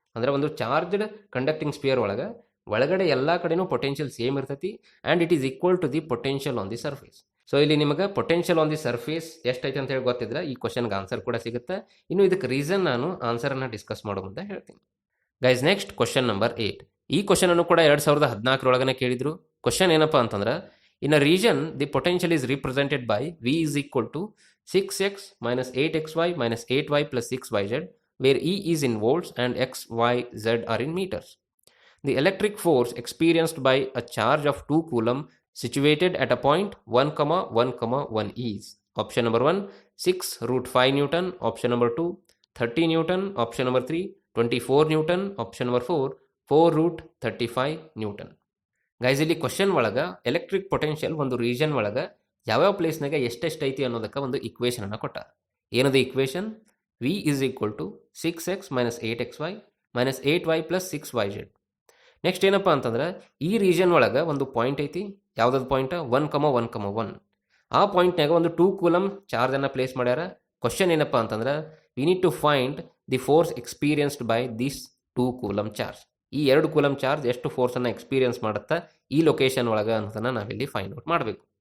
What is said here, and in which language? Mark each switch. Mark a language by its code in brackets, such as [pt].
[kn] ಅಂದರೆ ಒಂದು charged conducting spear ಒಳಗಡೆ ಎಲ್ಲ ಕಡೆನೂ ಪೊಟೆನ್ಷಿಯಲ್ ಸೇಮ್ ಇರ್ತೈತಿ [en] And it is equal to the potential on the surface. [kn] So ಇಲ್ಲಿ ನಿಮಗೆ [en] potential on the surface [kn] ಎಷ್ಟೈತೆ ಅಂತ ಹೇಳಿ ಗೊತ್ತಿದ್ರೆ ಈ ಕ್ವಶನ್ಗೆ ಆನ್ಸರ್ ಕೂಡ ಸಿಗುತ್ತೆ. ಇನ್ನು ಇದಕ್ಕೆ ರೀಸನ್ ನಾನು ಆನ್ಸರನ್ನು ಡಿಸ್ಕಸ್ ಮಾಡೋ ಮುಂದೆ ಹೇಳ್ತೀನಿ. Guys next question number 8. ಈ ಕ್ವಶನ್ ಅನ್ನು ಕೂಡ 2014 ಕೇಳಿದ್ರು. ಕ್ವಶನ್ ಏನಪ್ಪಾ ಅಂತಂದ್ರೆ, [en] In a region the potential is represented by V is equal to 6x minus 8xy minus 8y plus 6yz, where E is in volts and x, y, z are in meters. The electric force experienced by a charge of 2 coulomb situated at a point 1, 1, 1 is option number 1 6 root 5 Newton, option number 2 30 Newton, option number 3 24 Newton, option number 4 4 root 35 Newton. [kn] Guys ಇಲ್ಲಿ question ಒಳಗ electric potential ಒಂದು region ಒಳಗ ಯಾವ್ಯಾವ ಪ್ಲೇಸ್ನಾಗ ಎಷ್ಟೆಷ್ಟು ಐತಿ ಅನ್ನೋದಕ್ಕೆ ಒಂದು equation ಅನ್ನು ಕೊಟ್ಟಾರ. ಏನದು equation? [en] V is equal to 6x minus 8xy minus 8y plus 6yz. [kn] Next ಏನಪ್ಪ ಅಂತಂದ್ರೆ, ಈ ರೀಜನ್ ಒಳಗೆ ಒಂದು ಪಾಯಿಂಟ್ ಐತಿ. ಯಾವ್ದಾದ್ರು ಪಾಯಿಂಟ್ 1, 1, 1. ಆ ಪಾಯಿಂಟ್ನಾಗ ಒಂದು 2 ಕೂಲಮ್ ಚಾರ್ಜ್ ಅನ್ನ ಪ್ಲೇಸ್ ಮಾಡ್ಯಾರ. ಕ್ವಶನ್ ಏನಪ್ಪ ಅಂತಂದ್ರೆ, [en] We need to find the force experienced by this 2 coulomb charge. [kn] ಈ 2 ಕೂಲಮ್ ಚಾರ್ಜ್ ಎಷ್ಟು ಫೋರ್ಸ್ ಅನ್ನ ಎಕ್ಸ್ಪೀರಿಯನ್ಸ್ ಮಾಡುತ್ತಾ ಈ ಲೊಕೇಶನ್ ಒಳಗೆ ಅಂತ ನಾವಿಲ್ಲಿ ಫೈಂಡ್ ಔಟ್ ಮಾಡಬೇಕು.